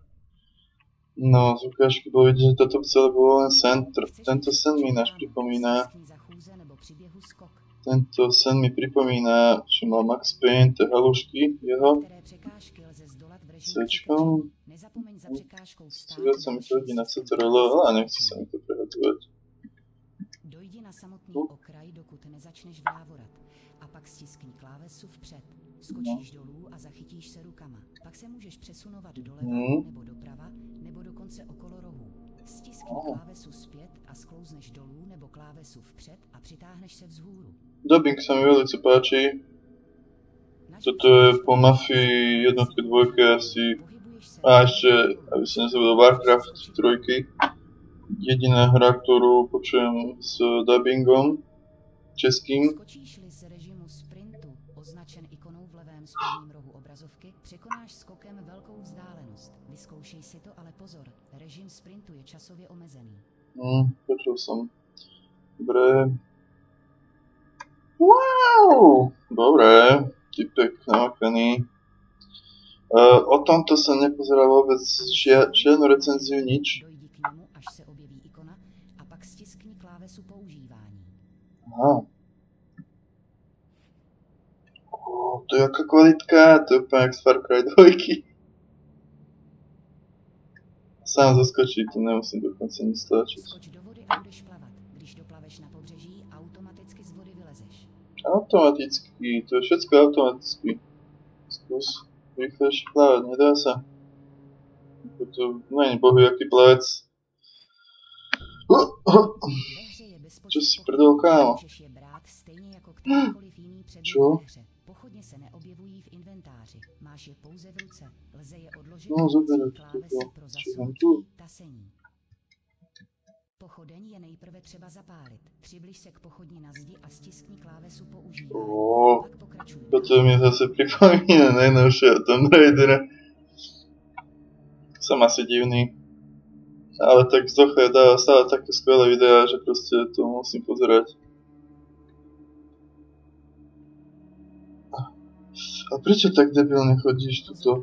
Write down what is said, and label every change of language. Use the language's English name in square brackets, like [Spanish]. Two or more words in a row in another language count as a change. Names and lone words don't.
[Slovak] No, z ukážky bolo vidieť, že toto celé bolo len sen. Tento sen mi pripomína, že mal Max Payne, tie halušky jeho. Sečkom. Viac sa mi to hodí na CTRL, ale nechce sa mi to prehadzovať. [Czech] Dojdi na samotný okraj, dokud nezačneš vrávorat. A pak stiskni klávesu vpřed. Skočíš dolů a zachytíš se rukama. Pak se můžeš přesunovat doleva nebo doprava, nebo dokonce okolo rohů. Stiskni klávesu zpět a sklouzneš dolů nebo klávesu vpřed a přitáhneš se vzhůru. [Slovak] Dubbing sa mi veľmi páči. Toto je po Mafii jednotke, dvojke asi. A ešte, aby sa nezabudol, Warcraft 3. Jediná hra, ktorú počujem s dubbingom českým. [Czech] Skočíš-li z režimu sprintu, označen ikonou v levém spodním rohu obrazovky, překonáš skokem velkou vzdálenost. Vyzkoušej si to, ale pozor, režim sprintu je časově omezený. [Slovak] Počul som. Dobre. Wow! Dobre, typek namakaný. O tomto som nepozeral vôbec žiadnu recenziu, nič. Dojdi k němu, až se objeví ikona, a pak stiskni klávesu používání. Aha. To je jaká kvalitka, to je úplne jak z Far Cry 2. Sám zaskočí, to nemusím dokonce nic stáčiť. [Czech] Skoč do vody a budeš plavat. Když doplaveš na pobřeží, automaticky z vody vylezeš. [Slovak] Automaticky, to je všetko automaticky. Skús rýchlejšie plávať, nedá sa. [Czech] To není bohu, jaký plavec. [Slovak] Čo si prdol, kámo? Čo? [Czech] Pochodně se neobjevují v inventáři. Máš je pouze v ruce. Lze je odložit [Slovak] No, zoberu [Czech] klávesy pro [Slovak] čo mám [Czech] zasunutí, [Slovak] tu? [Czech] tasení. Pochodeň je nejprve třeba zapálit. Přibliž se k pochodni na zdi a stiskni klávesu používání. Pak pokračuj. [Slovak] Toto mi zase pripomína najnovšieho Tomb Raidera. Som asi divný. Ale tak Zocha dáva stále také skvelé videá, že proste to musím pozerať. A prečo tak debilne chodíš tuto?